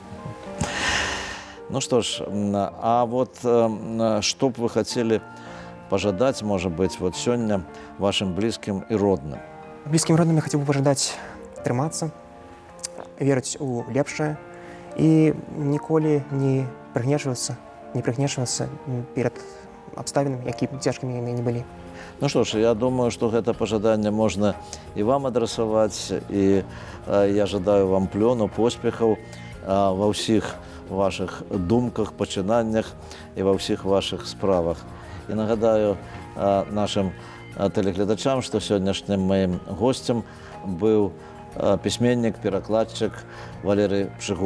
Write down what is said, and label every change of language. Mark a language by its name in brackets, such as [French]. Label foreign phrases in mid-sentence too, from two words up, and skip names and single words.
[Belarusian] Ну што ж, а вот што б вы хацелі пажадаць, можа быць, вот сёння вашым блізкім і родным? Блізкім родным я хацеў бы пажадаць трымацца, верыць у лепшае і ніколі не прыгнечвацца перад абставінамі, які б цяжкімі яны не былі. [Russian] Ну что ж, я думаю, что это пожаданне можно и вам адресовать, [Belarusian] и я жадаю вам плёну, поспехаў во ўсіх ваших думках, пачынаннях і ва ўсіх ваших справах. І нагадаю нашим телегледачам, што сённяшнім маім гостем быў пісьменнік, перакладчык Валерый Прыгодскі.